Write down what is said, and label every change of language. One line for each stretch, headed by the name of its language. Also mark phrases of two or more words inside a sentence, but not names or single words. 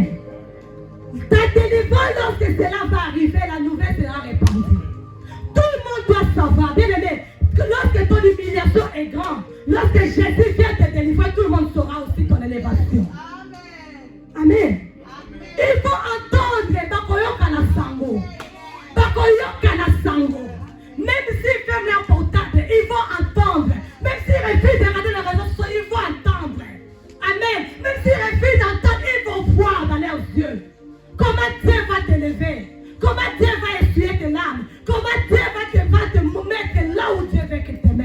French: Ta délivrance, lorsque cela va arriver, la nouvelle sera répandue. Tout le monde doit savoir, bien aimé, que lorsque ton humiliation est grande, lorsque Jésus vient te délivrer, tout le monde saura aussi ton élévation. Amen. Il faut entendre
Lingala: Bakoyoka na sango. Bakoyoka na sango.
French: Même s'ils ferment leur portable, ils vont entendre. Même s'ils refusent de regarder les réseaux sociaux, ils vont entendre. Amen. Même s'ils refusent d'entendre, ils vont voir dans leurs yeux. Comment Dieu va t'élever. Comment Dieu va essuyer tes larmes. Comment Dieu va te mettre là où Dieu veut que tu te mettes.